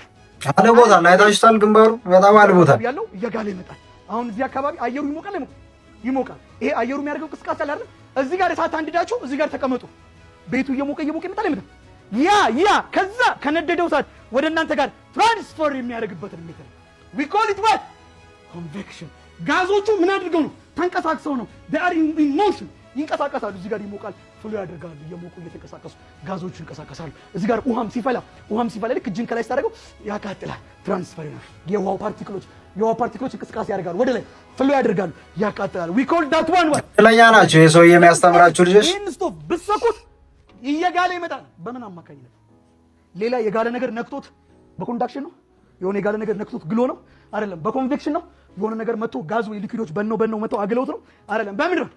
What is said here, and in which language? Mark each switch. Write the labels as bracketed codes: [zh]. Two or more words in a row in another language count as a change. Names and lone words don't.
[am] አለ ቦታ ላይ ታሽታል። ግንባሩ በጣም አለ ቦታ ያለው እየጋለ ይመጣል። አሁን እዚህ አካባቢ አየሩ ይሞቃል። ይሄ አየሩ የሚያደርገው ቅስቃሴ አለ አይደል? እዚህ ጋር እሳት አንድዳችሁ እዚህ ጋር ተቀመጡ። ቤቱ እየሞቀ ይመጣል ይመጣል። ያ ከዛ ከነደደው እሳት ወደ እናንተ ጋር ትራንስፈር የሚያደርግበትን ሜተድ [en] we call it what convection። [am] ጋዞቹ ምን አድርገው ነው? ተንቀሳቅሰው ነው። [en] they are in motion [am] ይንቀሳቀሳሉ። እዚህ ጋር ይሞቃል፣ ፍሎ ያደርጋሉ። እየሞቁ እየተንቀሳቀሱ ጋዞቹ ይንቀሳቀሳሉ። እዚህ ጋር ውሃም ሲፈላ ልክ እጅን ከላይ ስታደርገው ያቃጥላል። ትራንስፈር ነው። የውሃው ፓርቲክሎች እንቅስቃሴ ያደርጋሉ፣ ወደ ላይ ፍሎ ያደርጋሉ፣ ያቃጥላሉ። [en] we call that one what [am] ለኛ ናቸው የሰው የሚያስተምራቸው ልጆች። ይሄን ስቶቭ ብትሰኩት እየጋለ ይመጣል። በምን አማካኝነት? ሌላ የጋለ ነገር ነክቶት በኮንዳክሽን ነው። የሆነ የጋለ ነገር ነክቶት ግሎ ነው አይደለም። በኮንቬክሽን ነው። የሆነ ነገር መጥቶ ጋዝ ወይ ሊኩዊዶች በነው መጥቶ አግለውት ነው አይደለም። በምንድን ነው?